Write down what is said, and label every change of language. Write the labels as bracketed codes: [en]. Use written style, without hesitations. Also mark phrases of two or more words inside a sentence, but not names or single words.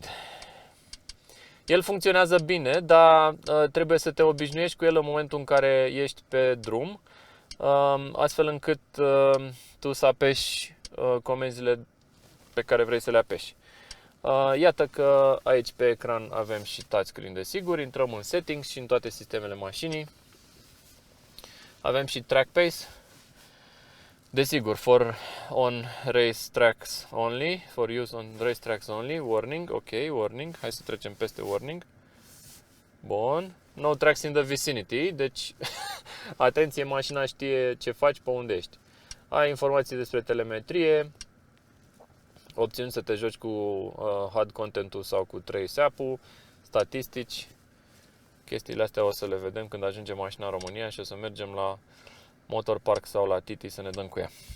[ro] El funcționează bine, dar trebuie să te obișnuiești cu el în momentul în care ești pe drum, astfel încât tu să apeși comenzile pe care vrei să le apeși. Iată că aici pe ecran avem și touchscreen, desigur, intrăm în settings și în toate sistemele mașinii. Avem și [en] track pace, [ro] desigur, [en] for use on race tracks only, warning, ok, warning, [ro] hai să trecem peste warning. Bun, [en] no tracks in the vicinity, [ro] deci atenție, mașina știe ce faci, pe unde ești. Ai informații despre telemetrie, opțiuni să te joci cu HUD content-ul sau cu Trace app-ul, statistici. Chestiile astea o să le vedem când ajungem mașina în România și o să mergem la Motor Park sau la Titi să ne dăm cu ea.